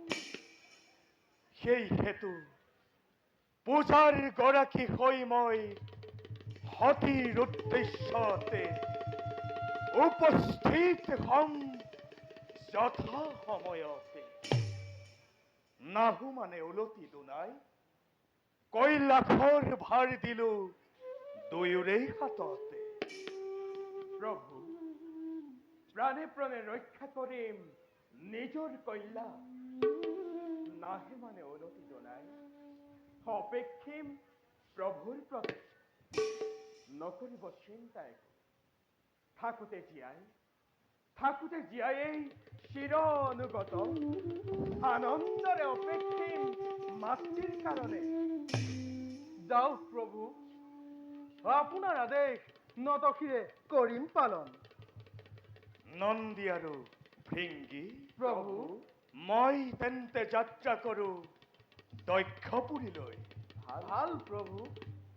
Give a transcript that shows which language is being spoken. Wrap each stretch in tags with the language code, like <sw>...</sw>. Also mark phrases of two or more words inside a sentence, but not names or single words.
<as>সেই হেতু পূজাৰ গৰাকী হৈ মই সতীৰ উদ্দেশ্যতে উপস্থিত হম যথা সময়তে নাহু মানে উলটি দুনাই কৈলাসৰ ভাৰ দিলো দুয়োৰেই হাততে প্রভু প্রাণে প্রাণে রক্ষা করিম নিজর কইলা নাহে মানে ওলটি জনাই অপেক্ষিম প্রভুর প্রতি নকরিব চিন্তা একো থাকুতে জিয়াই এই চির অনুগত আনন্দরে অপেক্ষিম মাতৃর কারণে যাও প্রভু আপনার আদেশ নতখিরে করিম পালন নন্দী আৰু ভৃঙ্গী প্রভু মই তেন্তে যাত্ৰা কৰো দক্ষপুৰীলৈ ভাল প্রভু।</as>